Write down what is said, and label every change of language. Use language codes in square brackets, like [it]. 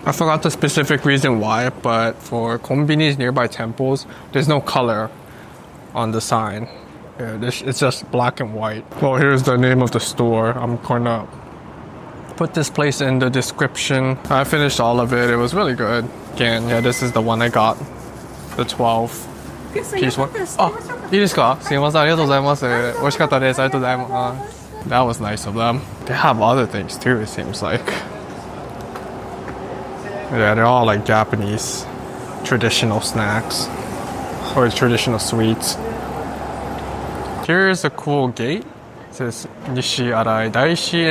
[en] I forgot the specific reason why, but for konbinis nearby temples, there's no color on the sign. Yeah, it's just black and white. Well, here's the name of the store. I'm gonna put this place in the description. I finished all of it. It was really good. Again, yeah, this is the one I got. The 12 piece one. Oh, [ja] いいですか? すいません、ありがとうございます。美味しかったです。ありがとうございます。 [en] That was nice of them. They have other things too, it seems like. Yeah, they're all like Japanese traditional snacks or traditional sweets. Here's a cool gate. It says Nishiarai Daishi.